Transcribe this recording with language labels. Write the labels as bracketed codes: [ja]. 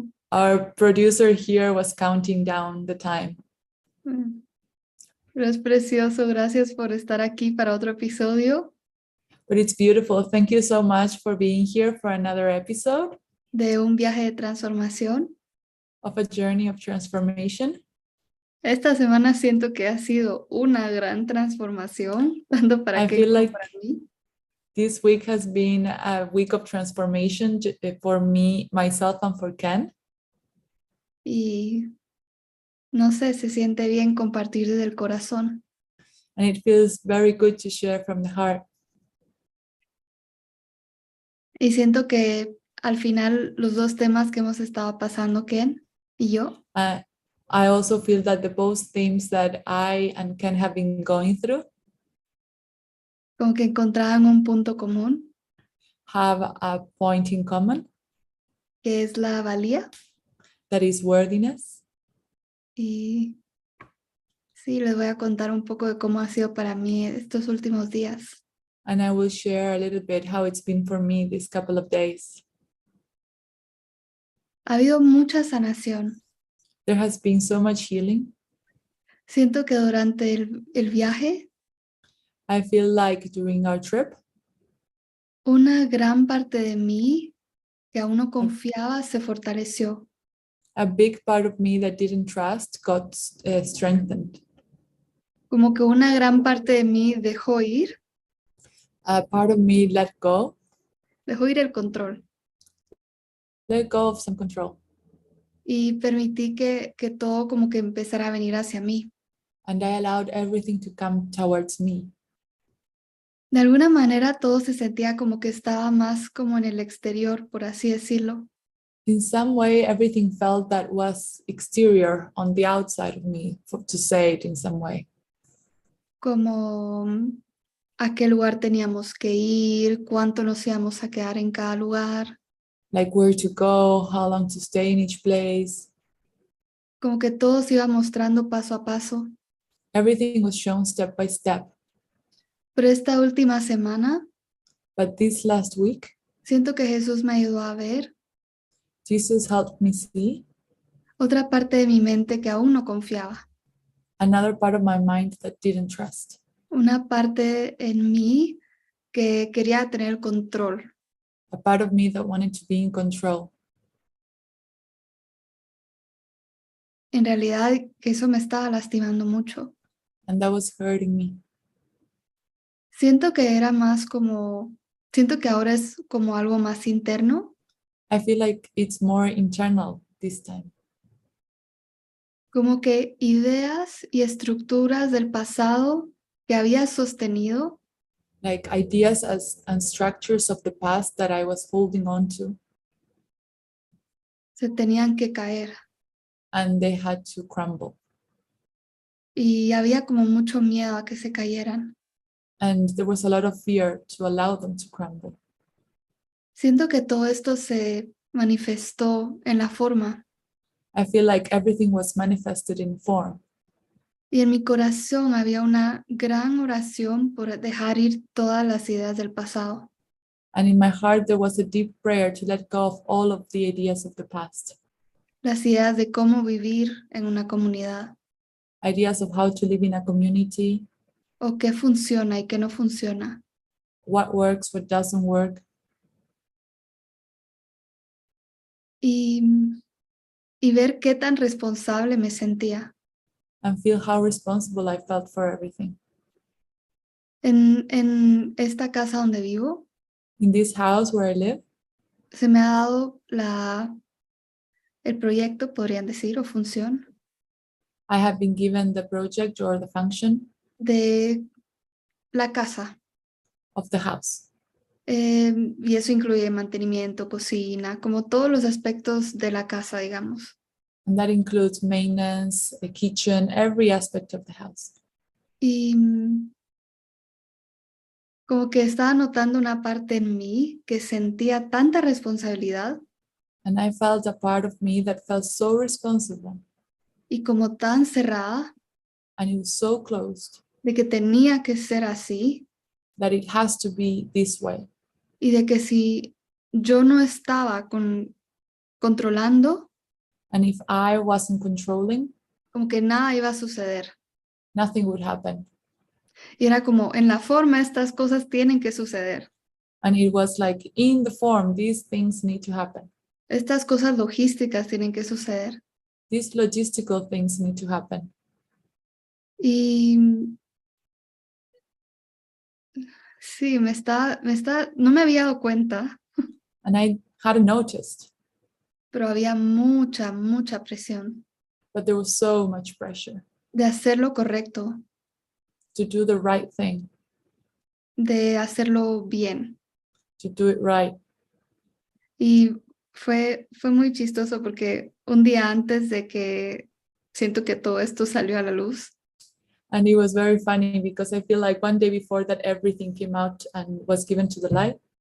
[en] Our producer here was counting down the time. [es] Pero es precioso, gracias por estar aquí para otro episodio [en] But it's beautiful. Thank you so much for being here for another episode [es] de un viaje de transformación. [en] of a journey of transformation. [es] Esta semana siento que ha sido una gran transformación, tanto para [en] I Ken feel [es] como [en] like [es] para mí. [en] this week has been a week of transformation for me, myself, and for Ken. [es] Y no sé, se siente bien compartir desde el corazón. [en] And it feels very good to share from the heart. [es] Y siento que al final los dos temas que hemos estado pasando, Ken y yo, [en] I also feel that the both themes that I and Ken have been going through [es] como que encontraban un punto común, [en] have a point in common, [es] que es la valía. [en] that is worthiness. [es] Y sí, les voy a contar un poco de cómo ha sido para mí estos últimos días. [en] And I will share a little bit how it's been for me this couple of days. [es] Ha habido mucha sanación. [en] There has been so much healing. [es] Siento que durante el viaje, [en] I feel like during our trip, [es] una gran parte de mí que aún no confiaba se fortaleció. [en] a big part of me that didn't trust got strengthened. [es] Como que una gran parte de mí dejó ir [en] A part of me let go [es] el control. [en] of some control. [es] Y permití que todo como que empezara a venir hacia mí. [en] And I allowed everything to come towards me. [es] De alguna manera todo se sentía como que estaba más como en el exterior, por así decirlo. [en] In some way, everything felt that was exterior on the outside of me, to say it in some way. [es] Como a qué lugar teníamos que ir, cuánto nos íbamos a quedar en cada lugar. [en] Like where to go, how long to stay in each place. [es] Como que todo se iba mostrando paso a paso. [en] Everything was shown step by step. [es] Pero esta última semana, [en] But this last week, [es] siento que Jesús me ayudó a ver [en] Jesus helped me see [es] otra parte de mi mente que aún no confiaba. [en] another part of my mind that didn't trust. [es] Una parte en mí que quería tener control. [en] A part of me that wanted to be in control. [es] En realidad, que eso me estaba lastimando mucho. [en] And that was hurting me. [es] Siento que era más como, siento que ahora es como algo más interno. [en] I feel like it's more internal this time. [es] Como que ideas y estructuras del pasado que había sostenido [en] Like ideas and structures of the past that I was holding on to, [es] se tenían que caer. [en] and they had to crumble. [es] Y había como mucho miedo a que se cayeran. [en] And there was a lot of fear to allow them to crumble. [es] Siento que todo esto se manifestó en la forma. [en] I feel like everything was manifested in form. [es] Y en mi corazón había una gran oración por dejar ir todas las ideas del pasado. [en] And in my heart, there was a deep prayer to let go of all of the ideas of the past. [es] Las ideas de cómo vivir en una comunidad. [en] Ideas of how to live in a community, [es] O qué funciona y qué no funciona. [en] what works, what doesn't work. [es] Y ver qué tan responsable me sentía. [en] And feel how responsible I felt for everything. [es] En esta casa donde vivo, [en] In this house where I live, [es] se me ha dado el proyecto, podrían decir, o función, [en] I have been given the project or the function [es] de la casa. [en] of the house. [es] Y eso incluye mantenimiento, cocina, como todos los aspectos de la casa, digamos. [en] And that includes maintenance, the kitchen, every aspect of the house. [es] Y como que estaba notando una parte en mí que sentía tanta responsabilidad [en] And I felt a part of me that felt so responsible, [es] y como tan cerrada [en] and it was so closed, [es] de que tenía que ser así [en] that it has to be this way. [es] y de que si yo no estaba con controlando, [en] And if I wasn't controlling, [es] como que nada iba a suceder. [en] nothing would happen. [es] Y era como, en la forma, estas cosas tienen que suceder. [en] And it was like, in the form, these things need to happen. [es] Estas cosas logísticas tienen que suceder. [en] These logistical things need to happen. [es] Y sí, no me había dado cuenta, [en] And I hadn't noticed, [es] pero había mucha, mucha presión [en] but there was so much pressure [es] de hacer lo correcto, [en] to do the right thing, [es] de hacerlo bien. [en] to do it right. [es] Y fue muy chistoso porque un día antes de que siento que todo esto salió a la luz, [en] And it was very funny because I feel like one day before that everything came out and was given to the light,